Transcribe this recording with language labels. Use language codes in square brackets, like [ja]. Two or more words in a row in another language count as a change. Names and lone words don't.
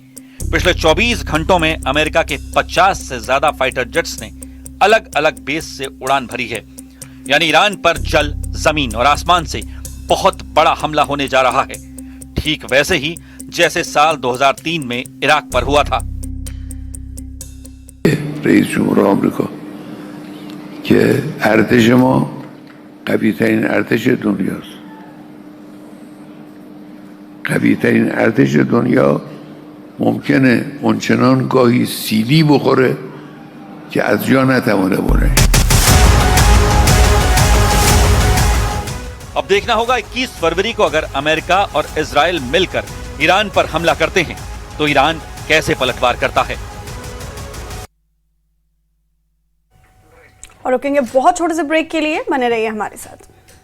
[hi] पिछले 24 घंटों में अमेरिका के 50 से ज्यादा [en] fighter jets [hi] ने अलग अलग बेस से उड़ान भरी है। यानी ईरान पर जल, जमीन और आसमान से बहुत बड़ा हमला होने जा रहा है, ठीक वैसे ही जैसे साल 2003 में इराक पर हुआ था। [fa] رئیس جمهور آمریکا که ارتش ما قوی ترین ارتش دنیاست، قوی ترین ارتش دنیا ممکنه اونچنان گاهی سیلی بخوره که از جا نتوانه بره. [hi] अब देखना होगा 21 फरवरी को अगर अमेरिका और इजराइल मिलकर ईरान पर हमला करते हैं तो ईरान कैसे पलटवार करता है। और रुकेंगे बहुत छोटे से ब्रेक के लिए, बने रहिए हमारे साथ।